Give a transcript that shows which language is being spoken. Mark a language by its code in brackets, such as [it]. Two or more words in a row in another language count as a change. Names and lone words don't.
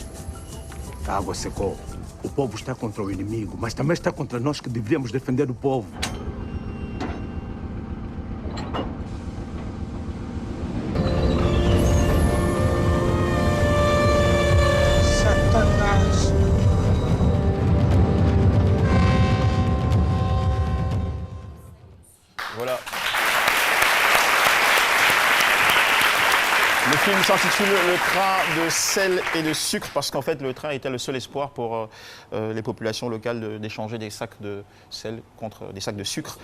[pt] A água secou. O povo está contra o inimigo, mas também está contra nós que deveríamos defender o povo. Satanás. [fr] Voilà. Le film s'intitule Le train de sel et de sucre parce qu'en fait le train était le seul espoir pour les populations locales d'échanger des sacs de sel contre des sacs de sucre.